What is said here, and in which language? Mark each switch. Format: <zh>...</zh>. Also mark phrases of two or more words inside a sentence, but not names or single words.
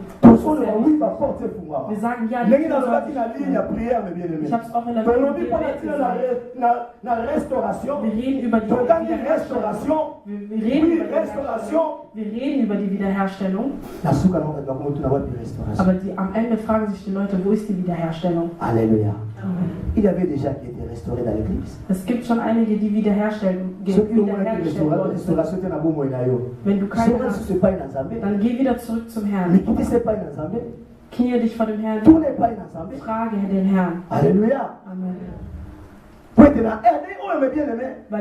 <de>Wir sagen, ja, ich habe es auch in der Bibel gesagt. Wir reden über die Wiederherstellung. Wir reden über die Wiederherstellung. Aber am Ende fragen sich die Leute, wo ist die Wiederherstellung?</de> <fr>Alléluia. Amen. Il y avait déjà qui était restauré dans l'église.</fr> <de>Es gibt schon einige, die wiederhergestellt wurden. Wenn du keine hast, dann geh wieder zurück zum Herrn. Knie dich vor dem Herrn. Frage den Herrn.</de> <fr>Alléluia. Amen.</fr> <de>Weil</de>